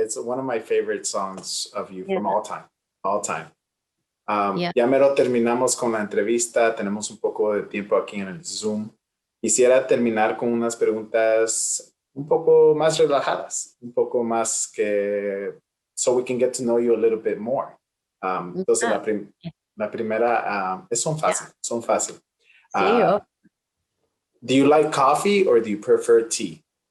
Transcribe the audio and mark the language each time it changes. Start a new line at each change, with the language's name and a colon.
English: It's one of my favorite songs of you from Yeah, all time, all time. yeah.
Spanish: Ya mero terminamos con la entrevista, tenemos un poco de tiempo aquí en el Zoom. Quisiera terminar con unas preguntas un poco más relajadas, un poco más que,
English: so we can get to know you a little bit more.
Spanish: Entonces, Ah, la primera, son
English: yeah.
Spanish: fácil, son fácil. Sí,
English: Uh, do you like coffee or do you prefer tea?